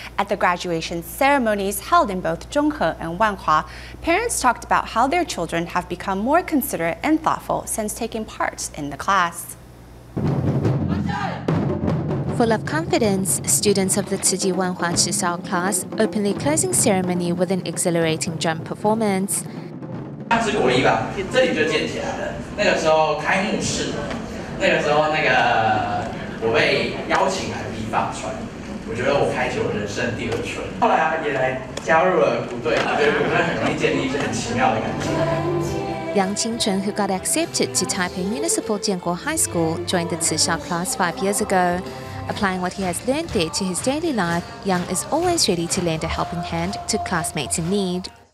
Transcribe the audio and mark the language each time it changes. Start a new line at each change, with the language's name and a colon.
English: At the graduation ceremonies held in both Zhonghe and Wanhua, parents talked about how their children have become more considerate and thoughtful since taking part in the class. Full of confidence, students of the Tzu Chi Wanhua Chisao class opened their closing ceremony with an exhilarating drum performance.
Chinese: 当时国一吧，这里就建起来了。那个时候开幕式，那个时候我被邀请来比法船，我觉得我开启我人生第2春。后来也来加入了鼓队，我觉得鼓队很容易建立一些很奇妙的感情。
English: Young Qingchun, who got accepted to Taipei Municipal Jianguo High School, joined the Tzu Shao class 5 years ago. Applying what he has learned there to his daily life, Young is always ready to lend a helping hand to classmates in need.